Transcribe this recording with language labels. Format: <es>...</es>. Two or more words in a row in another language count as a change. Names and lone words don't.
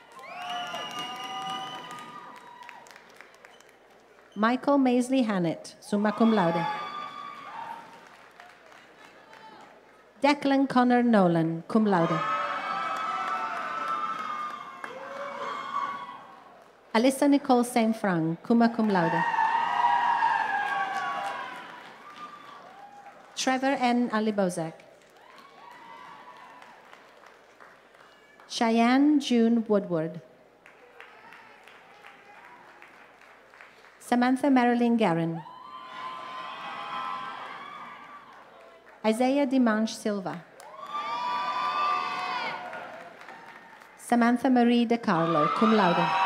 <en>Michael Maisley Hannett,</en> <la>summa cum laude.</la> <en>Declan Connor Nolan,</en> <la>cum laude.</la> <en>Alyssa Nicole St. Franc,</en> <la>summa cum laude.</la> <en>Trevor N. Alibozak. Cheyenne June Woodward. Samantha Marilyn Guerin. Isaiah Dimanche Silva. Samantha Marie De Carlo,</en> <la>cum laude.</la>